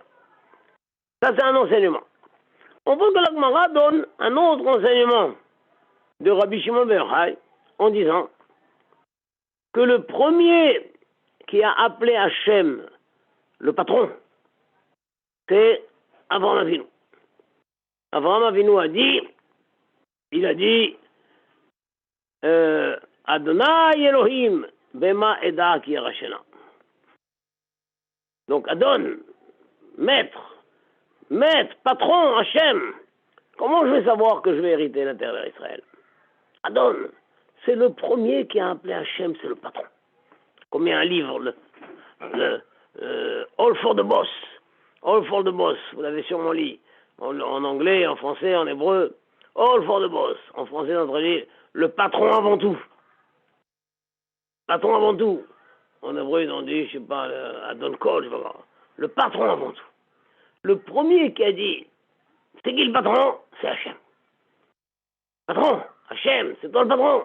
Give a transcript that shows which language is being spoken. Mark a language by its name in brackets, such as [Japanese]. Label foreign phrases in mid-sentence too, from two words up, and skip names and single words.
[French] Ça, c'est un enseignement. On voit que la Gemara donne un autre enseignement de Rabbi Shimon ben Yochai en disant que le premier qui a appelé Hachem le patron, c'est Avraham Avinu. Avraham Avinu il a dit [Hebrew] אדני אלהים במה אדע כי אירשנה. [French] Donc Adon, maître, patron, Hachem, comment je vais savoir que je vais hériter la terre d'Israël? Adon, c'est le premier qui a appelé Hachem, c'est le patron. Comme il y a un livre, All for the Boss. All for the Boss, vous l'avez sûrement lu. En anglais, en français, en hébreu. All for the Boss. En français, on traduit le patron avant tout. Patron avant tout. En hébreu, ils ont dit, je sais pas, Adon Kol, je sais pas. Le patron avant tout. Le premier qui a dit, c'est qui le patron? C'est Hachem. Patron, Hachem, c'est toi le patron.